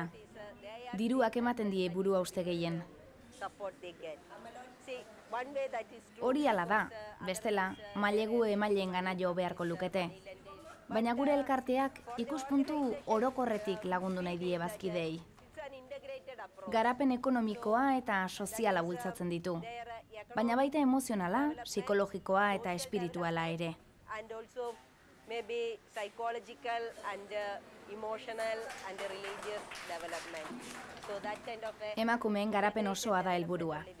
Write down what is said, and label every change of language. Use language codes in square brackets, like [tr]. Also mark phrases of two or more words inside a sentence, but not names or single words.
[eu] Diruak ematen die buru hauste gehien. Hori hala da, bestela, mailegu emaileen gana jo beharko lukete. Baina gure elkarteak ikuspuntu orokorretik lagundu nahi die bazkideei. Garapen ekonomikoa eta soziala bultzatzen ditu. Baina baita emozionala, psikologikoa eta espirituala ere. [en] Maybe psychological and emotional and religious development. So that kind of [eu] Emakumeen garapen osoa da helburua.